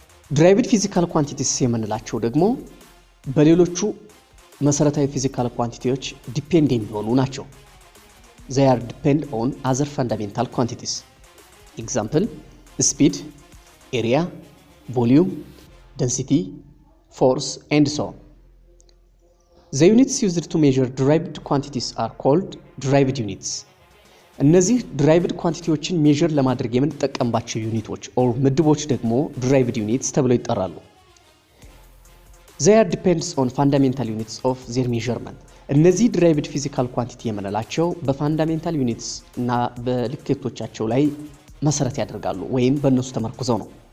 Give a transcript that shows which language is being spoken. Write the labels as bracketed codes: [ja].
[en] derived physical quantities [am] የምንላቸው ደግሞ በሌሎቹ መሰረታዊ ፊዚካል ኳንቲቲዎች ዲፔንድ የሚሆኑ ናቸው። [en] They are depend on other fundamental quantities. Example speed, area, volume, density, force and so on. The units used to measure derived quantities are called derived units. [am] እነዚህ ድራይቭድ ኳንቲቲዎችን ሜዥር ለማድረግ የምንጠቀምባቸው ዩኒቶች ኦር ምድቦች ደግሞ ድራይቭድ ዩኒትስ ተብለው ይጠራሉ። [en] They are depends on fundamental units of their measurement። [am] እነዚህ ድራይቭድ ፊዚካል ኳንቲቲ የምንላቸው በፋንዳሜንታል ዩኒትስ እና በልኬቶቻቸው ላይ መሰረት ያደርጋሉ ወይም በእነሱ ተመርኩዘው ነው።